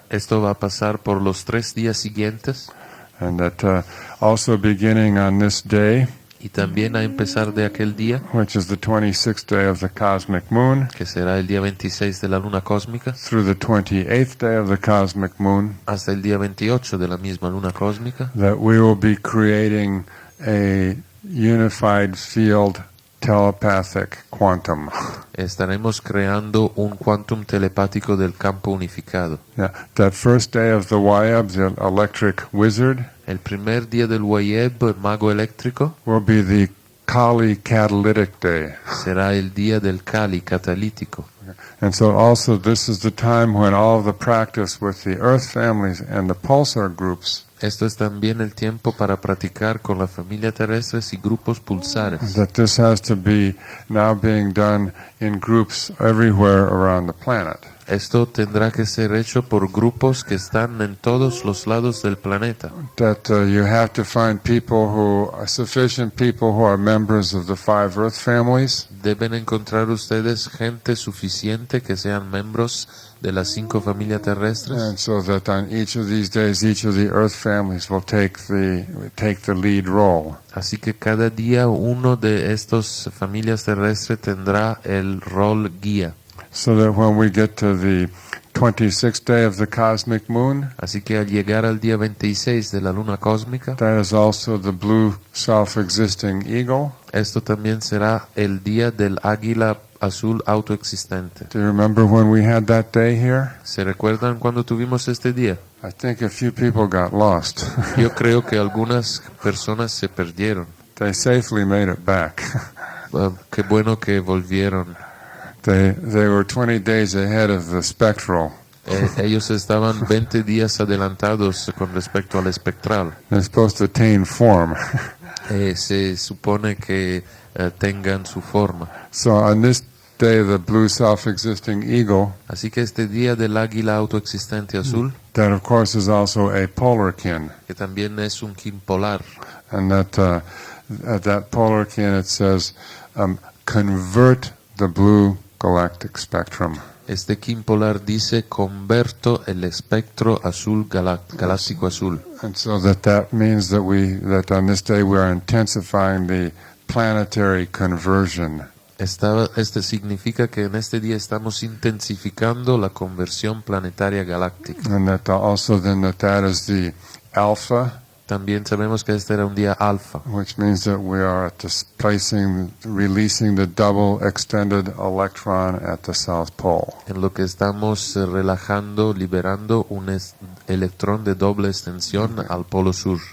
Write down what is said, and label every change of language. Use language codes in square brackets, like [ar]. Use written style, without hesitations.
[es] Esto va a pasar por los 3 días siguientes, [en] And that also beginning on this day, [es] y también a empezar de aquel día, [en] which is the 26th day of the cosmic moon, [es] que será el día 26 de la luna cósmica, [en] through the 28th day of the cosmic moon, [es] hasta el día 28 de la misma luna cósmica, [en] that we will be creating a unified field telepathic quantum. [es] Estaremos creando un quantum telepático del campo unificado. [en] Yeah, that first day of the Wayab, the electric wizard, [es] El primer día del Wayeb, el mago eléctrico, [en] will be the Kali catalytic day. [es] será el día del Kali catalítico. [en] And so also this is the time when all of the practice with the earth families and the pulsar groups, [es] Esto es también el tiempo para practicar con la familia terrestre y grupos pulsares. [en] that this has to be now being done in groups everywhere around the planet. [es] Esto tendrá que ser hecho por grupos que están en todos los lados del planeta. [en] That you have to find people sufficient people who are members of the 5 earth families, [es] Deben encontrar ustedes gente suficiente que sean miembros de las 5 familias terrestres. [en] and so that on each of these days, each of the earth families will take the lead role. [es] Así que cada día uno de estas familias terrestres tendrá el rol guía. [en] So that when we get to the 26th day of the cosmic moon, [es] Así que al llegar al día 26 de la luna cósmica, [en] that is also the blue self-existing eagle. [es] esto también será el día del águila azul autoexistente. [en] Do you remember when we had that day here? [es] ¿Se recuerdan cuando tuvimos este día? [en] I think a few people got lost. [es] Yo creo que algunas personas se perdieron. [en] They safely made it back. [es] Qué bueno que volvieron. [en] They were 20 days ahead of the spectral. [es] Ellos estaban 20 días adelantados con respecto al espectral. [en] They're supposed to attain form. [es] Se supone que tengan su forma. [en] So on this day, the blue self-existing eagle, [es] Así que este día del águila autoexistente azul, [en] that of course is also a polarkin, [es] que también es un kin polar, [en] and that polarkin, it says, convert the blue galactic spectrum. [es] este kin polar dice converto el espectro azul galáctico azul. [en] And so that means that on this day we are intensifying the planetary conversion. [es] Este significa que en este día estamos intensificando la conversión planetaria galáctica. [en] And that also then that is the alpha, [es] También sabemos que este era un día alfa, [en] which means that we are releasing the double extended electron at the South Pole. [es] en lo que estamos relajando, liberando un electrón de doble extensión al polo sur.